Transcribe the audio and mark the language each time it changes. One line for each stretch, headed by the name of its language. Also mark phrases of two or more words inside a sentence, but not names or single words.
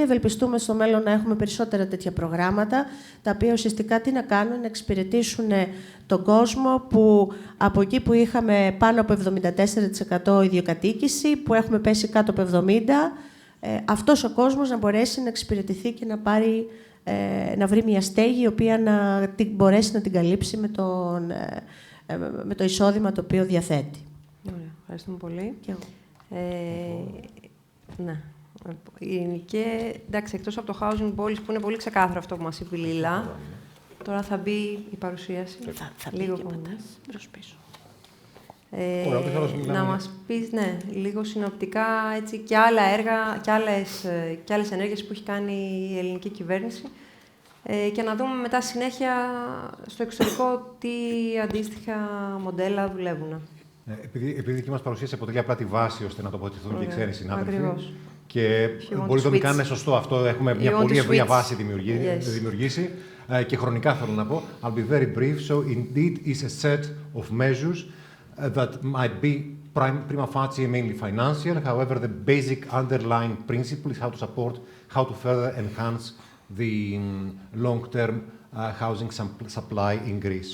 Greek: Ευελπιστούμε στο μέλλον να έχουμε περισσότερα τέτοια προγράμματα, τα οποία ουσιαστικά τι να κάνουν, να εξυπηρετήσουν τον κόσμο που από εκεί που είχαμε πάνω από 74% ιδιοκατοίκηση, που έχουμε πέσει κάτω από 70%, αυτός ο κόσμος να μπορέσει να εξυπηρετηθεί και να βρει μια στέγη η οποία να μπορέσει να την καλύψει με το εισόδημα το οποίο διαθέτει. Ωραία, ευχαριστούμε πολύ. Και εγώ. Ναι. Και εντάξει, εκτός από το
English: housing policy
Greek: που είναι πολύ ξεκάθαρο αυτό που μας είπε η Λίλα, τώρα θα μπει η παρουσίαση. Θα λίγο μπει και πατάς προς πίσω. Να μας πεις, ναι, λίγο συνοπτικά έτσι, και άλλα έργα και άλλες ενέργειες που έχει κάνει η ελληνική κυβέρνηση και να δούμε μετά συνέχεια στο εξωτερικό τι αντίστοιχα μοντέλα δουλεύουν. Επειδή η δική μας παρουσίαση αποτελεί απλά τη βάση ώστε να τοποθετηθούν και οι ξένοι συνάδελφοι. Ακριβώς. Και πολιτικά είναι σωστό αυτό. Έχουμε μια πολύ ευρία βάση δημιουργήσει και χρονικά θέλω να πω.
English: I'll be very brief. So indeed is a set of measures that might be
Latin: prima facie
English: mainly financial. However, the basic underlying principle is how to support, how to further enhance the long-term housing supply in Greece.